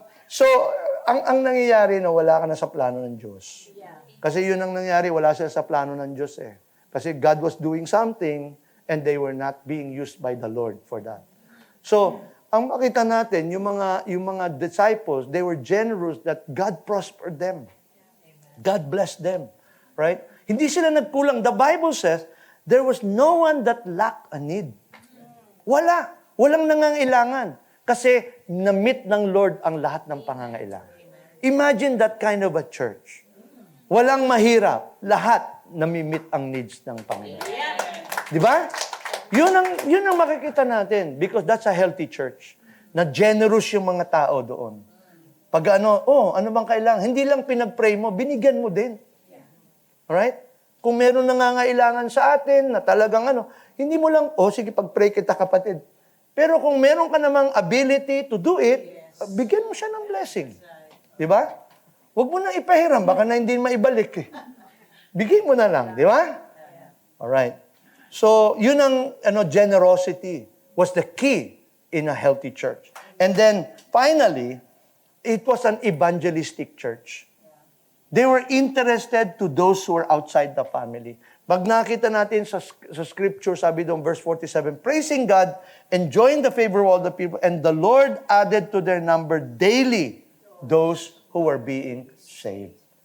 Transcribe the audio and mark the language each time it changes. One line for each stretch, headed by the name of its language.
Filipino: So, ang nangyayari na wala ka na sa plano ng Diyos. Kasi yun ang nangyayari, wala sila sa plano ng Diyos
English: Kasi God was doing something and they were not being used by the Lord for that. So,
Filipino: ang makita natin, yung
English: mga disciples, they were generous that God prospered them. God blessed them. Right?
Filipino: Hindi sila nagkulang.
English: The Bible says, there was no one that lacked a need.
Filipino: Wala. Walang nangangailangan. Kasi na-meet ng Lord ang lahat ng pangangailangan.
English: Imagine that kind of a church.
Filipino: Walang mahirap. Lahat nami-meet ang needs ng Panginoon. Di ba? Yun ang makikita natin
English: because that's a healthy church.
Filipino: Na generous yung mga tao doon. Pag ano bang kailangan? Hindi lang pinag-pray mo, binigyan mo din. Alright? Kung meron nangangailangan sa atin na talagang hindi mo lang, sige, pag-pray kita kapatid. Pero kung meron ka namang
English: ability to do it,
Filipino: bigyan mo siya ng blessing. Di ba? Huwag mo nang ipahiram, baka na hindi maibalik Bigay mo na lang, di ba?
English: Alright. So, yun ang generosity was the key in a healthy church. And then, finally, it was an evangelistic church. They were interested to those who were outside the family.
Filipino: Pag nakita natin sa scripture, sabi doon,
English: verse 47, praising God, enjoying the favor of all the people, and the Lord added to their number daily those who were being saved.